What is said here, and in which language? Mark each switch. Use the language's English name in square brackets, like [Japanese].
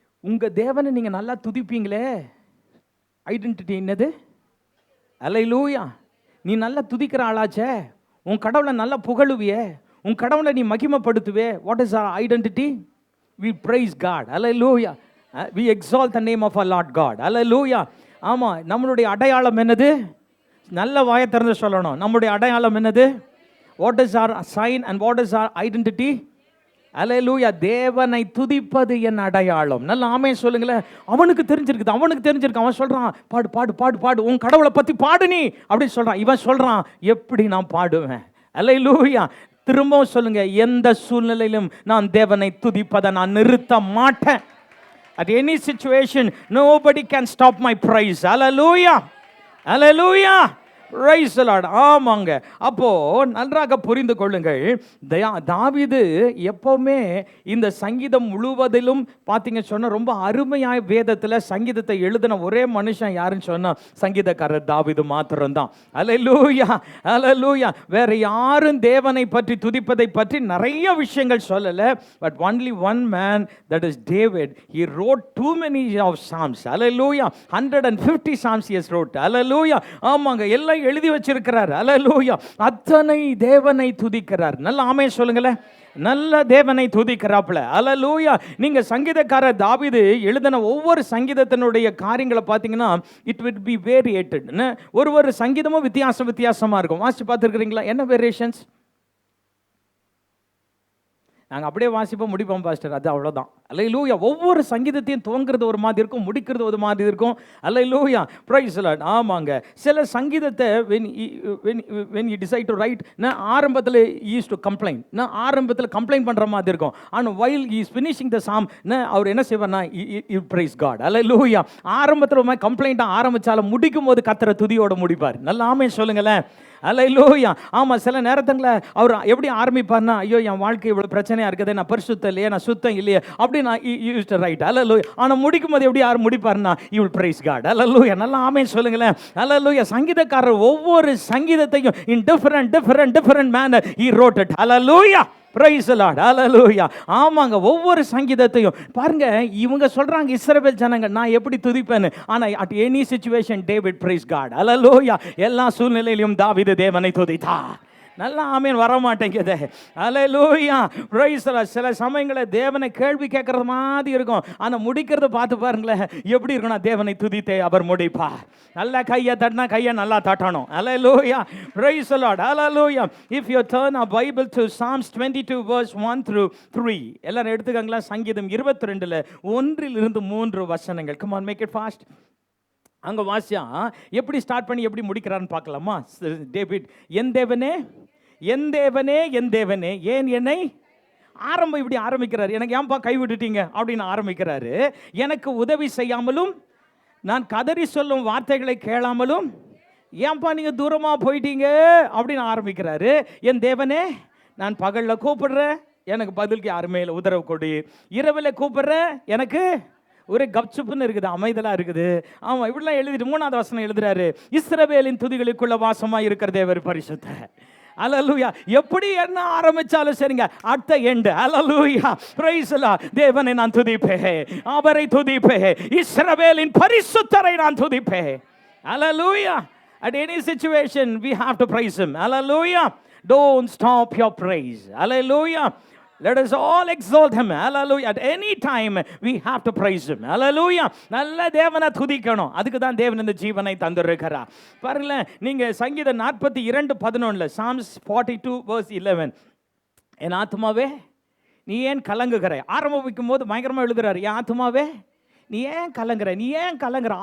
[Tamil] உங்க தேவனை நீங்க நல்லா துதிப்பீங்களே, ஐடென்டிட்டி என்னது? ஹல்லேலூயா. நீ நல்லா துதிக்கிற ஆளாச்சே, உன் கடவுளை நல்லா புகழுவியே, உன் கடவுளை நீ மகிமைப்படுத்துவே. [English] What is our identity? we praise God. hallelujah. we exalt the name of our Lord God. [Tamil] hallelujah. ஆமா, நம்மளுடைய அடையாளம் என்னது? நல்ல வாயை திறந்து சொல்லணும். நம்முடைய அடையாளம் என்னது? [English] what is our sign and what is our identity? [Tamil] ஹல்லேலூயா. தேவனை துதிப்பது என் அடையாளம். நல்ல ஆமென் சொல்லுங்களேன். அவனுக்கு தெரிஞ்சிருக்குது, அவனுக்கு தெரிஞ்சிருக்கு. அவன் சொல்றான், பாடு பாடு பாடு பாடு, உன் கடவுளை பத்தி பாடு நீ அப்படின்னு சொல்றான். இவன் சொல்றான், எப்படி நான் பாடுவேன்? ஹல்லேலூயா. திரும்பவும் சொல்லுங்க, எந்த சூழ்நிலையிலும் நான் தேவனை துதிப்பதை நான் நிறுத்த மாட்டேன். [English] At any situation, nobody can stop my praise. Hallelujah. Hallelujah. Praise the Lord. ஆமாங்க. [Tamil] அப்போ நன்றாக புரிந்து கொள்ளுங்கள், தாவீது எப்பவுமே இந்த சங்கீதம் முழுவதிலும் பார்த்தீங்க சொன்னா ரொம்ப அருமையாய் வேதத்தில் சங்கீதத்தை எழுதின ஒரே மனுஷன் யாருன்னு சொன்னா சங்கீதக்காரர் தாவீது மாத்திரம்தான். ஹல்லேலூயா. ஹல்லேலூயா. வேற யாரும் தேவனை பற்றி துதிப்பதை பற்றி நிறைய விஷயங்கள் சொல்லல. [English] But only one man, that is David. He wrote too many of psalms. Hallelujah. 150 psalms he has wrote. Hallelujah. [Tamil] ஆமாங்க, எல்லாம் எழுதி வச்சிருக்கிறார். ஹல்லேலூயா. அத்தனை தேவனை துதிக்கிறார். நல்ல ஆமென் சொல்லுங்களேன். நல்ல தேவனை துதிக்கிறாப்ல. ஹல்லேலூயா. நீங்க சங்கீதக்காரர் தாவீது எழுதின ஒவ்வொரு சங்கீதத்தினுடைய காரியங்களை பார்த்தீங்கன்னா [English] It will be variated. [Tamil] ஒரு சங்கீதமும் வித்தியாசமா இருக்கும். வாசிச்சு பார்த்துருக்கிறீங்களா? என்ன வேரியேஷன்ஸ்? நாங்கள் அப்படியே வாசிப்போம், முடிப்போம் பாஸ்டர், அது அவ்வளோதான். ஹல்லேலூயா. ஒவ்வொரு சங்கீதத்தையும் துவங்கிறது ஒரு மாதிரி இருக்கும், முடிக்கிறது ஒரு மாதிரி இருக்கும். ஹல்லேலூயா. [English] Praise the Lord. [Tamil] ஆமாங்க. சில சங்கீதத்தை [English] when you decide to write, [Tamil] நான் ஆரம்பத்தில் [English] use to complaint, [Tamil] நான் ஆரம்பத்தில் கம்ப்ளைண்ட் பண்ணுற மாதிரி இருக்கும். ஆனால் [English] while he is finishing the psalm, [Tamil] அவர் என்ன செய்வார்னா [English] praise God. [Tamil] ஹல்லேலூயா. ஆரம்பத்தில் ஒரு கம்ப்ளைண்ட்டாக ஆரம்பித்தாலும் முடிக்கும் போது கர்த்தரை துதியோட முடிப்பார். நல்ல ஆமென் சொல்லுங்களேன். ஹல்லேலூயா. ஆமாம், சில நேரத்தில் அவர் எப்படி ஆரம்பிப்பார்னா, ஐயோ என் வாழ்க்கை இவ்வளோ பிரச்சனையாக இருக்குது, நான் பரிசுத்தம் இல்லையே, நான் சுத்தம் இல்லையே அப்படி நான் [English] Use to write. [Tamil] ஹல்லேலூயா. ஆனால் முடிக்கும் போது எப்படி யார் முடிப்பார்னா, [English] You will praise God. [Tamil] ஹல்லேலூயா. நல்லா ஆமென் சொல்லுங்களேன். ஹல்லேலூயா. சங்கீதக்காரர் ஒவ்வொரு சங்கீதத்தையும் [English] In different manner he wrote it. [Tamil] Hallelujah. [English] Praise the Lord. [Tamil] Hallelujah. ஆமாங்க, ஒவ்வொரு சங்கீதத்தையும் பாருங்க. இவங்க சொல்றாங்க இஸ்ரவேல் ஜனங்க நான் எப்படி துதிப்பேன்னு. [English] ஆனா at any situation David praise God. Hallelujah. [Tamil] எல்லா சூழ்நிலையிலும் தாவீது தேவனை துதித்தார். நல்லா ஆமென் வர மாட்டேங்குது. ஹல்லேலூயா. [English] Praise the Lord. [Tamil] சில சமயங்களில் தேவனை கேள்வி கேட்கறது மாதிரி இருக்கும், ஆனால் முடிக்கிறத பார்த்து பாருங்களேன் எப்படி இருக்கும்னா, தேவனை துதித்தே அவர் முடிப்பார். நல்லா கையை தட்டினா கையை நல்லா தட்டணும். ஹல்லேலூயா. [English] Praise the Lord. [Tamil] Hallelujah. [English] If you turn our Bible to Psalms 22 verse 1 through 3, [Tamil] எல்லாரும் எடுத்துக்கங்களா. சங்கீதம் 22ல் 1-3 வசனங்கள். [English] Come on, make it fast. [Tamil] அங்கே வாசியா எப்படி ஸ்டார்ட் பண்ணி எப்படி முடிக்கிறான்னு பார்க்கலாமா? டேவிட், என் தேவனே என் தேவனே என் தேவனே ஏன் என்னை ஆரம்பம் இப்படி ஆரம்பிக்கிறார். எனக்கு ஏன்பா கை விட்டுட்டீங்க அப்படின்னு ஆரம்பிக்கிறாரு. எனக்கு உதவி செய்யாமலும் நான் கதறி சொல்லும் வார்த்தைகளை கேளாமலும் ஏன்பா நீங்கள் தூரமாக போயிட்டீங்க அப்படின்னு ஆரம்பிக்கிறாரு. என் தேவனே, நான் பகலில் கூப்பிடுறேன், எனக்கு பதிலுக்கு யாருமே இல்லை, உத்தரவு கொடு. இரவில் கூப்பிடுறேன், எனக்கு ஒரே கப்சுப்புன்னு இருக்குது, அமைதலாக இருக்குது. ஆமாம், இப்படிலாம் எழுதிட்டு 3வது வசனம் எழுதுறாரு, இஸ்ரவேலின் துதிகளுக்குள்ள வாசமாக இருக்கிற தேவர் பரிசுத்த. அல்லேலூயா. எப்படி என்ன ஆரம்பிச்சாலும் சரிங்க, [English] at the end [Tamil] hallelujah [English] Praise the Lord. [Tamil] தேவனை நான் துதிப்பேன், அவரை துதிப்பேன், இஸ்ரவேலின் பரிசுத்தரை நான் துதிப்பேன். அல்லேலூயா. [English] At any situation we have to praise him. Hallelujah. Don't stop your praise. Hallelujah. Let us all exalt him. Hallelujah. At any time we have to praise him. [Tamil] Hallelujah. நல்ல தேவனை துதிக்கணும். அதுக்கு தான் தேவன் இந்த ஜீவனை தந்திருக்கிறார். பாருங்களேன், நீங்க சங்கீதம் 42:11 Psalms 42:11 என் ஆத்துமாவே நீ ஏன் கலங்குகிறாய். ஆரம்பிக்கும் போது பயங்கரமா எழுதுறாரு, என் ஆத்துமாவே நீ ஏன் கலங்குற, நீ ஏன் கலங்குற.